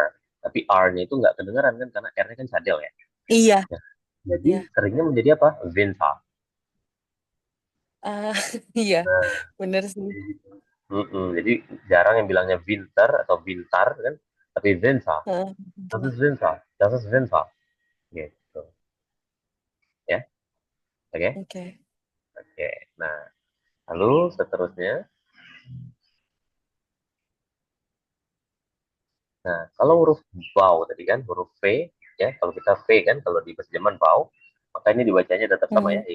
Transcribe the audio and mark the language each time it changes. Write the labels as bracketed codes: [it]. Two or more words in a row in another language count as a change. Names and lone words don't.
[id] Tapi R-nya itu nggak kedengeran kan, karena R-nya kan cadel ya. Iya, Nah, jadi iya. seringnya menjadi apa? Winter. Ah, iya, Nah, bener sih. jadi jarang yang bilangnya winter atau wintar kan, tapi Winter. Heeh. [de] Das ist Winter. Das ist Winter. [id] Gitu. Ya, oke. Oke. Oke. Nah, lalu seterusnya. Nah, kalau huruf vau tadi kan, huruf V, ya, kalau kita V kan, kalau di bahasa Jerman vau, maka ini dibacanya tetap sama ya,